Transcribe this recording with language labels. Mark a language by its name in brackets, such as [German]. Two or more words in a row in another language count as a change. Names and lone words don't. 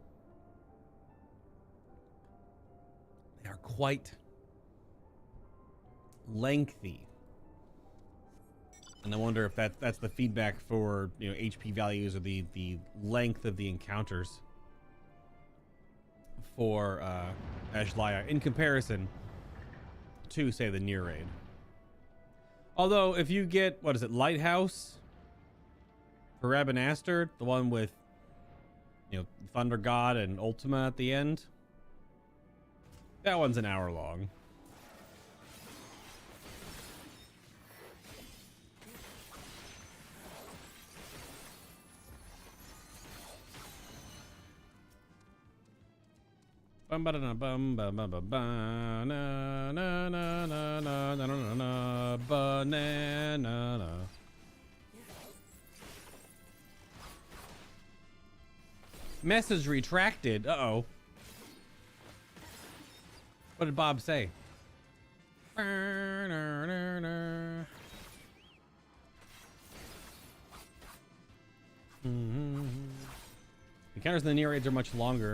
[English] They are quite lengthy, and I wonder if that's the feedback for, you know, HP values or the length of the encounters for Aglaia in comparison to, say, the near raid. Although if you get, what is it, Lighthouse for Rabinaster, the one with You know, Thunder God and Ultima at the end. That one's an hour long. Bum ba da bum ba ba ba ba na na na na na na na na banana. Message retracted. Uh-oh. What did Bob say? Encounters in the near raids are much longer.